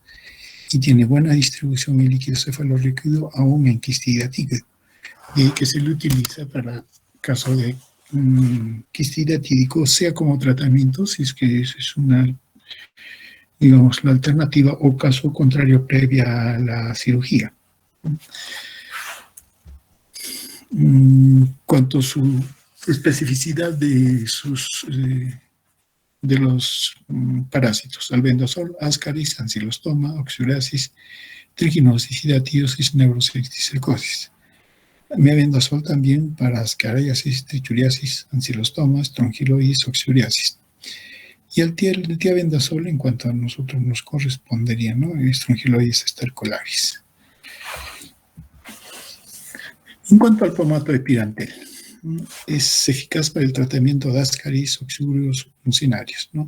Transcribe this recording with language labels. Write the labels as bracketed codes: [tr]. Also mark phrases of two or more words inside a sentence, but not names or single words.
[es] Y tiene buena distribución en líquido cefalorraquídeo, aún en quistidatídeo, y que se le utiliza para caso de quistidatídico, sea como tratamiento, si es que es una, digamos, la alternativa, o caso contrario previa a la cirugía. Cuanto a su especificidad de los parásitos: albendazol, ascaris, ancilostoma, oxuriasis, triginosis, hidatiosis, neurociticercosis. Mebendazol también para ascariasis, trichuriasis, ancilostoma, strongyloides, oxuriasis. Y el tiabendazol, en cuanto a nosotros nos correspondería, ¿no? Strongyloides stercolaris. En cuanto al pomato de pirantel, es eficaz para el tratamiento de ascaris, oxurios funcionarios, ¿no?